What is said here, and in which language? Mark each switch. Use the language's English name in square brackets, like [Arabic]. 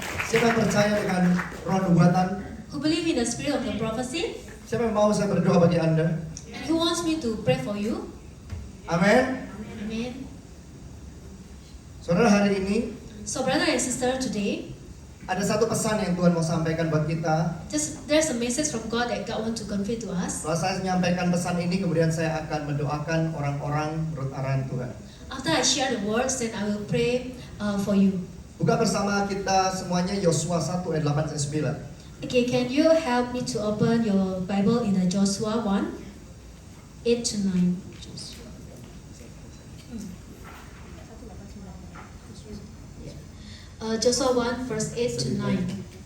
[Indonesian] Siapa yang percaya dengan roh nubuatan? [English] Who believe in the spirit of the prophecy? [Indonesian] Siapa yang mau saya berdoa bagi Anda? [English] And who wants me to pray for you? [Indonesian] Amin. [English] Amen. [Indonesian] Saudara, hari ini [English] So brother and sister, today, [Indonesian] ada satu pesan yang Tuhan mau sampaikan buat kita. [English] there's a message from God that God wants to convey to us. [Indonesian] Setelah saya menyampaikan pesan ini, kemudian saya akan mendoakan orang-orang menurut arahan Tuhan. [English] After I share the words, then I will pray for you. [Indonesian] Buka bersama kita semuanya Yosua 1 ayat 8 sampai 9. [English] Okay, can you help me to open your Bible in the Joshua 1, 8 to 9? Joshua 1 verse 8 to 9.